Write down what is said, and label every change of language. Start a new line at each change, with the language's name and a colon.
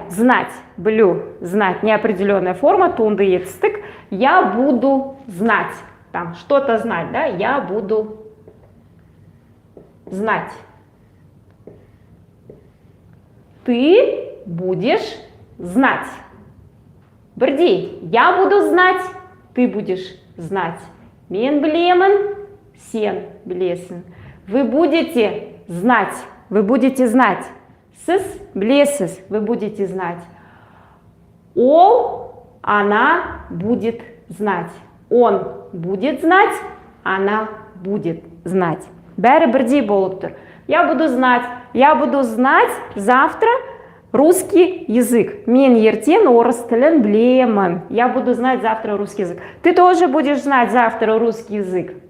Russian: Знать,
Kazakh: білу,
Russian: знать, неопределенная форма,
Kazakh: туынды етістік.
Russian: Я буду знать, там, что-то знать, да? Я буду знать. Ты будешь знать.
Kazakh: Бірдей,
Russian: я буду знать, ты будешь знать.
Kazakh: Мен білемін, сен білесің.
Russian: Вы будете знать, вы будете знать.
Kazakh: Сіз білесіз,
Russian: вы будете знать.
Kazakh: Ол,
Russian: она будет знать. Он будет знать, она будет знать.
Kazakh: Бәрі бірдей болып тұр.
Russian: Я буду знать завтра русский язык.
Kazakh: Мен ертең орыс тілін білемін.
Russian: Я буду знать завтра русский язык. Ты тоже будешь знать завтра русский язык.